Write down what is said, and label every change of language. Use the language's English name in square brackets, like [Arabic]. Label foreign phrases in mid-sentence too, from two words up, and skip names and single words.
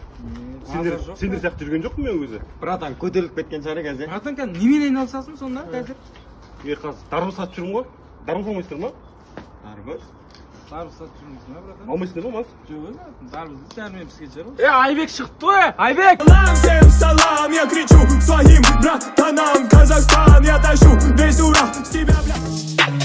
[Kazakh] Сендер сияқты жүрген жоқпын мен өзі. Братан, көтеріліп кеткен шығар қазір. Братан, қазір немен айналысасың сонда қазір? Мен қазір дарбыз сатып жүрмін ғой. Дарбыз алмайсыздар ма? Дарбыз? Дарбыз сатып жүрмейсің ба, братан? Алмайсыңдар ма, мас? Жоқ, дарбызды сәрмен піске шығар ғой. Айбек шықты ғой, Айбек! [Russian] Всем салам, я кричу своим братанам: Казахстан, я тащу весь урал с тебя, бля.